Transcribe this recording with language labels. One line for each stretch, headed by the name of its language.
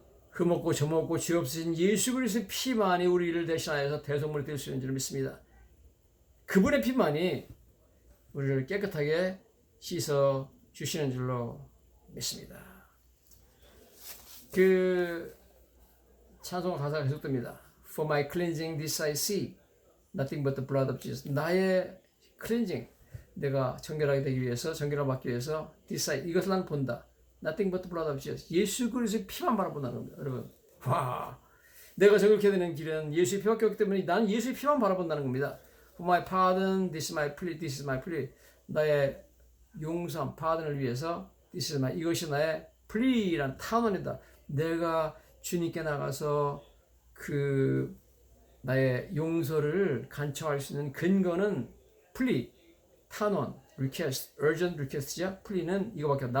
Korean: 흠없고 점없고 죄 없으신 예수 그리스도의 피만이 우리를 대신하여서 대속물이 될 수 있는 줄 믿습니다. 그분의 피만이 우리를 깨끗하게 씻어 주시는 줄로 믿습니다. 그 찬송 가사가 계속됩니다.
English: For my cleansing this I see, nothing but the blood of Jesus.
Korean: 나의 클렌징, 내가 정결하게 되기 위해서, 정결함 받기 위해서 this I, 이것을 난 본다.
English: Nothing but the blood of Jesus.
Korean: 예수 그리스도의 피만 바라본다는 겁니다. 여러분, 와, 내가 정결케 되는 길은 예수의 피밖에 없기 때문에 나는 예수의 피만 바라본다는 겁니다.
English: For my pardon, this is my plea, this is my plea.
Korean: 나의 용서함, pardon을 위해서 this is my, 이것이 나의 plea란 탄원이다. 내가 주님께 나가서 그 나의 용서를 간청할 수 있는 근거는 plea, 탄원, request, urgent request죠. plea는 이거밖에 없다.